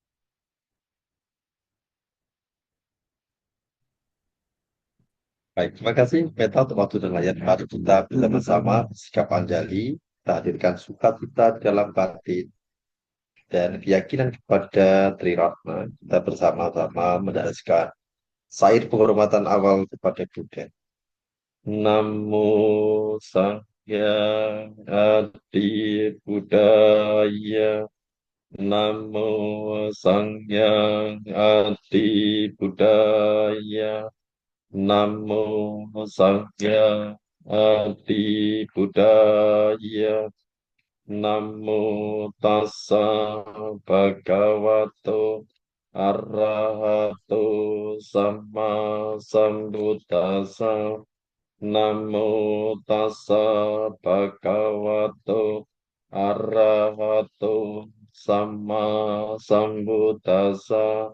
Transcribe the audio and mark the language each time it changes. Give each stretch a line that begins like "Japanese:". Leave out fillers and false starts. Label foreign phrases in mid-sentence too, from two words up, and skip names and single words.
Indonesian: Baik, terima kasih Meta untuk waktu dan layar. Mari kita bersama-sama sikap Anjali, kita hadirkan sukacita di dalam batin dan keyakinan kepada Tri Ratna. Kita bersama-sama mendaraskan syair penghormatan awal kepada Buddha.
Pali: Namo Sang Adi Budaya. Namo Sang Adi Budaya. Namo Sangya Adi Budaya. Namo Tassa Bhagavato Arahato Sama Sambuddhassa. Namo Tassa Bhagavato Arahato Sama Sambuddhassa.